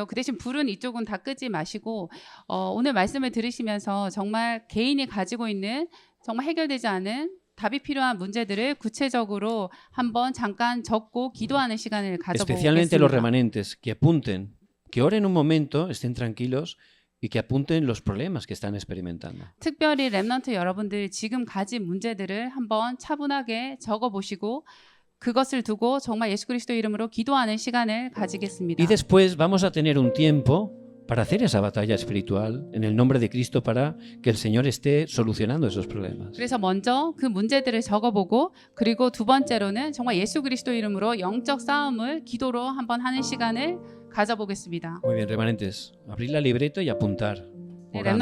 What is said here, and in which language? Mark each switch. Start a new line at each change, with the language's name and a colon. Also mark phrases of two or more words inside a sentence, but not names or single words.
Korean: 그 대신 불은 이쪽은 다 끄지 마시고 오늘 말씀을 들으시면서 정말 개인이 가지고 있는 정말 해결되지 않은 답이 필요한 문제들을 구체적으로 한번 잠깐 적고 기도하는 시간을
Spanish: Especialmente los
Korean: 가져보겠습니다.
Spanish: remanentes, que apunten, que oren un momento, estén tranquilos y que apunten los problemas que están experimentando.
Korean: 특별히 렘넌트 여러분들 지금 가진 문제들을 한번 차분하게 적어보시고 그것을 두고 정말 예수 그리스도 이름으로 기도하는 시간을 가지겠습니다.
Spanish: Y después vamos a tener un tiempo para hacer esa batalla espiritual en el nombre de Cristo para que el Señor esté solucionando esos problemas.
Korean: 그래서 먼저 그 문제들을 적어보고 그리고 두 번째로는 정말 예수 그리스도 이름으로 영적 싸움을 기도로 한번 하는 시간을 가져보겠습니다.
Spanish: Muy bien, remanentes, abrir la libreta y apuntar. orando.